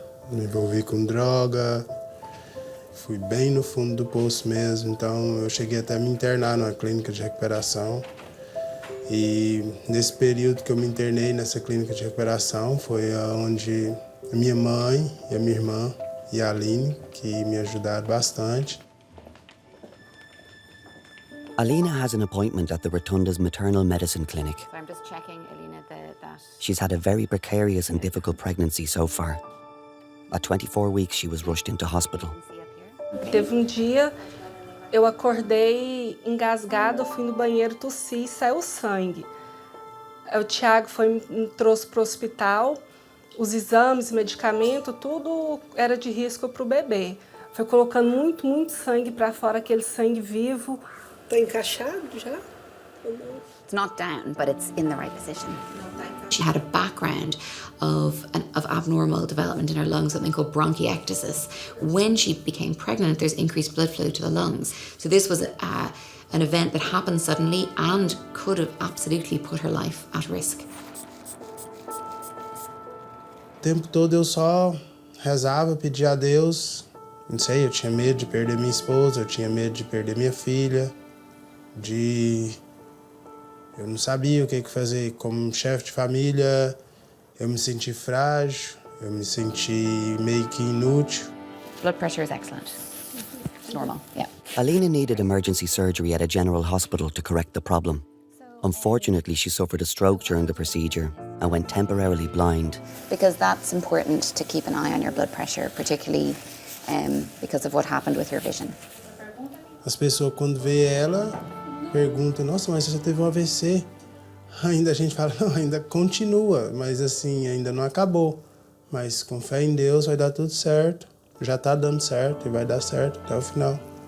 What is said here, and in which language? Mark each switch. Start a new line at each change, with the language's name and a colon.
Portuguese: Me envolvi com droga, fui bem no fundo do poço mesmo, então eu cheguei até a me internar numa clínica de recuperação. E nesse período que eu me internei nessa clínica de recuperação foi onde a minha mãe e a minha irmã e a Aline, que me ajudaram bastante.
English: Alina has an appointment at the Rotunda's maternal medicine clinic. So I'm just checking, Alina, that... She's had a very precarious and difficult pregnancy so far. At 24 weeks, she was rushed into hospital.
Portuguese: Teve dia, eu acordei engasgada, fui no banheiro, tossi e saiu sangue. O Thiago me trouxe para o hospital, os exames, medicamento, tudo era de risco para o bebê. Foi colocando muito sangue para fora, aquele sangue vivo. Tá encaixado já?
English: It's not down, but it's in the right position. She had a background of abnormal development in her lungs, something called bronchiectasis. When she became pregnant, there's increased blood flow to the lungs. So this was an event that happened suddenly and could have absolutely put her life at risk.
Portuguese: O tempo todo eu só rezava, pedia a Deus. Não sei, eu tinha medo de perder minha esposa, eu tinha medo de perder minha filha. Eu não sabia o que fazer. Como chefe de família, eu me senti frágil, eu me senti meio que inútil.
English: Blood pressure is excellent. It's normal, yeah. Alina needed emergency surgery at a general hospital to correct the problem. Unfortunately, she suffered a stroke during the procedure and went temporarily blind. Because that's important to keep an eye on your blood pressure, particularly because of what happened with your vision.
Portuguese: As pessoas, quando vê ela, perguntam, nossa, mas você só teve um AVC. Ainda a gente fala, não, ainda continua, mas assim, ainda não acabou. Mas com fé em Deus vai dar tudo certo. Já tá dando certo e vai dar certo até o final.